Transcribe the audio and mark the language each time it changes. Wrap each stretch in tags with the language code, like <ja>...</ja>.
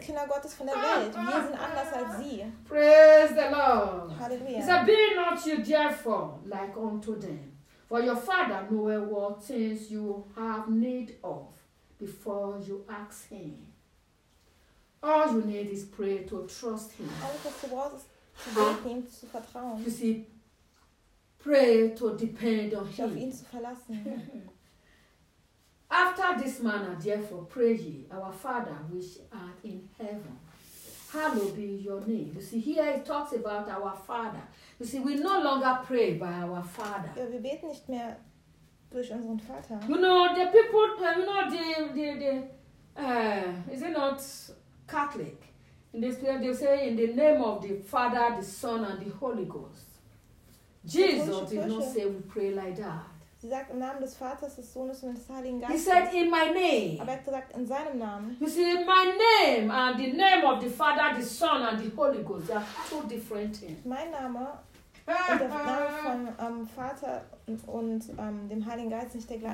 <de>Kinder Gottes von der Welt. Wir sind anders als sie.</de> <en>Praise the Lord. Hallelujah. He said, be not you therefore like unto them. For your Father knoweth what things you have need of before you ask him. All you need is prayer to trust him.</en> <de>Alles, was du brauchst, ist zu beten, ihm zu vertrauen.</de> <en>You see, pray to depend on him.</en> <de>Auf ihn zu verlassen.</de> <en>After this manner, therefore, pray ye, our Father which art in heaven, hallowed be your name. You see, here it talks about our Father. You see, we no longer pray by our Father.</en> <de>Ja, wir beten nicht mehr durch unseren Vater.</de> <en>You know, the people, you know, is it not Catholic? In this period, they say, in the name of the Father, the Son, and the Holy Ghost. Jesus did not say we pray like that.</en> <de>Sie sagt, im Namen des Vaters, des Sohnes und des Heiligen Geistes.</de> <en>He said, in my name.</en> <de>Aber er hat gesagt, in seinem Namen.</de> <en>You see, my name and the name of the Father, the Son, and the Holy Ghost, they are two different things.</en> <de>Mein Name und der Name vom Vater und dem Heiligen Geist nicht der gleiche.</de>